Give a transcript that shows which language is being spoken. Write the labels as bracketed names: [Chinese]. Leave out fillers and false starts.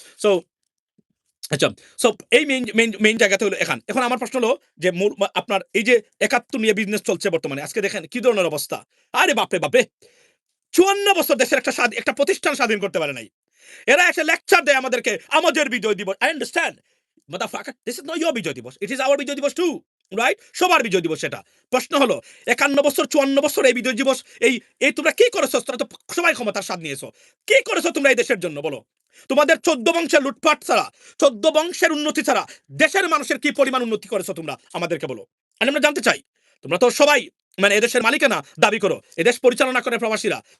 [Bangla] So আচ্ছা, so এই main জায়গাতে হলো এখন আমার প্রশ্ন হলো যে আপনার এই যে ৭১ নিয়ে বিজনেস চলছে বর্তমানে, আজকে দেখেন কি ধরনের অবস্থা। আরে বাপরে বাপরে, ৫৪ বছর দেশের একটা প্রতিষ্ঠান স্বাধীন করতে পারে নাই। এরা এসে লেকচার দেয় আমাদেরকে আমাদের বিজয় দিবস। [English] I understand, motherfucker, this is not your Bijoy Dibosh, it is our Bijoy Dibosh too, right? [Bangla] সবার বিজয় দিবস সেটা। প্রশ্ন হলো ৫১ বছর ৫৪ বছর এই বিজয় দিবস এই তোমরা কি করেছো? তোমরা তো সবাই ক্ষমতার স্বাদ নিয়েছো। কি করেছো তোমরা এই দেশের জন্য বলো? তোমাদের ১৪ বংশের লুটপাট ছাড়া, ১৪ বংশের উন্নতি ছাড়া দেশের মানুষের কি পরিমাণ উন্নতি করেছো তোমরা আমাদেরকে বলো। আর আমরা জানতে চাই, তোমরা তো সবাই মানে এদেশের মালিকানা দাবি করো, এদেশ পরিচালনা করে প্রবাসীরা।